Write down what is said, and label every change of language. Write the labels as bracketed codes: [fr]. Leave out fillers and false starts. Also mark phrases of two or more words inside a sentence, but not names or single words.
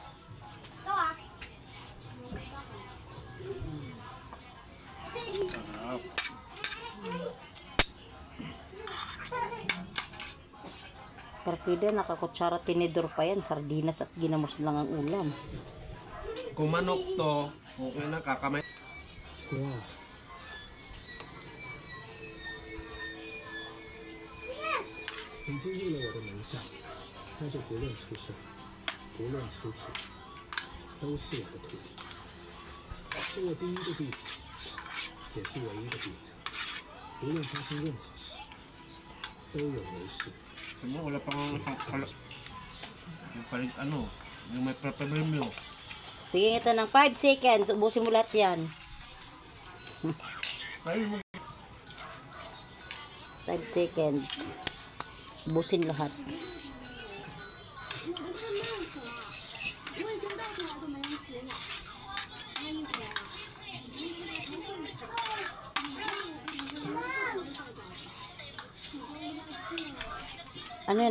[tl] Partida, nakakutsara tinidor pa yan. Sardinas at ginamos lang ang ulam. Kung manok to, okay na, kakamay. Wow. [zh] 你进入了我的门下，那就不论出生，不论出处，都是我的徒弟。是我第一个弟子，也是唯一的弟子。无论发生任何事，都有没事。 [tl] Wala pang yung may premyo. Bigyan kita ng 5 seconds. Ubusin mo lahat yan. 5 seconds. Ubusin lahat. Ano yan?